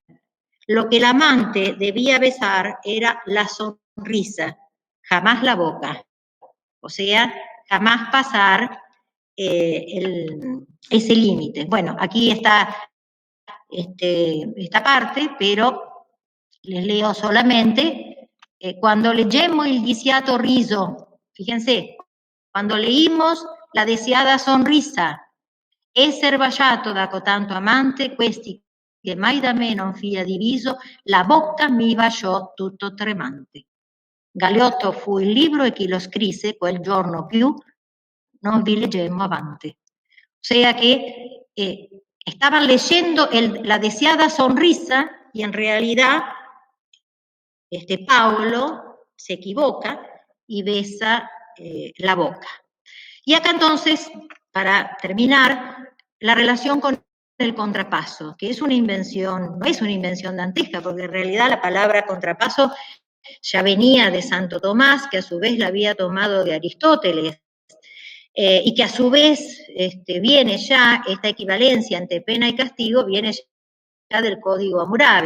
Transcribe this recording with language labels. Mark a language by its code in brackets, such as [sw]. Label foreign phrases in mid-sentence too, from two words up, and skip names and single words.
[es] Lo que el amante debía besar era la sonrisa, jamás la boca. O sea, jamás pasar ese límite. Bueno, aquí está esta parte, pero les leo solamente. [it] Cuando leggemmo il desiato riso, [es] fíjense, cuando leímos la deseada sonrisa, [it] esser baciato da cotanto amante, questi che mai da me non fia diviso, la bocca mi baciò tutto tremante. Galeotto fu il libro e chi lo scrisse quel giorno più non vi leggemmo avanti. [es] O sea que estaban leyendo la deseada sonrisa y en realidad Paolo se equivoca y besa la boca. Y acá entonces, para terminar, la relación con el contrapaso, que es una invención, no es una invención dantesca, porque en realidad la palabra contrapaso ya venía de Santo Tomás, que a su vez la había tomado de Aristóteles, y que a su vez viene ya, esta equivalencia entre pena y castigo, viene ya del Código Hammurabi.